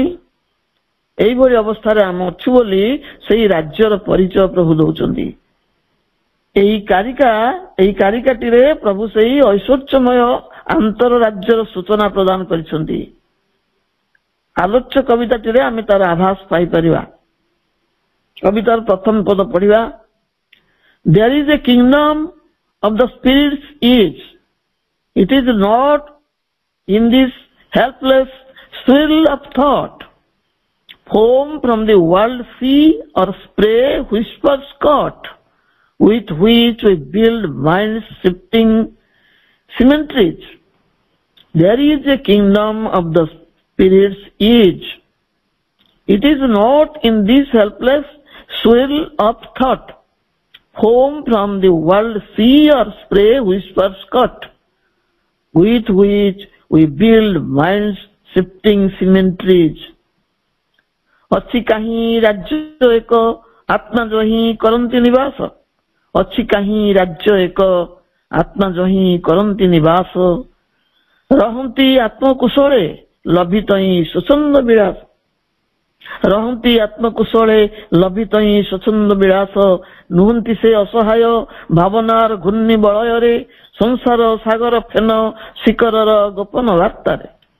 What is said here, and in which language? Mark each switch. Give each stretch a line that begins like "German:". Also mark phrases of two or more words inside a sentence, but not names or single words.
Odia: এইଭଳି ଅବସ୍ଥାରେ ଆମେ ଅଛୁ ବୋଲି ସେଇ ରାଜ୍ୟର ପରିଚୟ ପ୍ରଭୁ ଦଉଛନ୍ତି। ଏହି କାରିକାଟିରେ ପ୍ରଭୁ ସେଇ ଐଶ୍ୱର୍ଯ୍ୟମୟ ଆନ୍ତର ରାଜ୍ୟର ସୂଚନା ପ୍ରଦାନ କରିଛନ୍ତି। ଆଲୋଚ୍ୟ କବିତାଟିରେ ଆମେ ତାର ଆଭାସ ପାଇପାରିବା। କବିତାର ପ୍ରଥମ ପଦ ପଢିବା,
English: There is a kingdom of the spirits age. It is not in this helpless thrill of thought, foam from the world sea or spray whispers caught, with which we build minds shifting symmetries. There is a kingdom of the spirits age. It is not in this helpless swirl of thought, foam from the world sea or spray whispers caught, with which we build minds shifting symmetries.
Odia: ଅଛି କାହିଁ ରାଜ୍ୟ ଏକ ଆତ୍ମା ଯହିଁ କରନ୍ତି ନିବାସ, ଅଛି କାହିଁ ରାଜ୍ୟ ଏକ ଆତ୍ମା ଯହିଁ କରନ୍ତି ନିବାସ, ରହନ୍ତି ଆତ୍ମକୁଶଳେ ଲଭିତଇଁ ସ୍ୱଚ୍ଛନ୍ଦ ବିଳାସ, ରହନ୍ତି ଆତ୍ମକୁଶଳେ ଲଭିତଇଁ ସ୍ୱଚ୍ଛନ୍ଦ ବିଳାସ, ନୁହନ୍ତି ସେ ଅସହାୟ ଭାବନାର ଘୂର୍ଣ୍ଣି ବଳୟରେ ସଂସାର ସାଗର ଫେନ ଶିକରର ଗୋପନ ବାର୍ତ୍ତାରେ।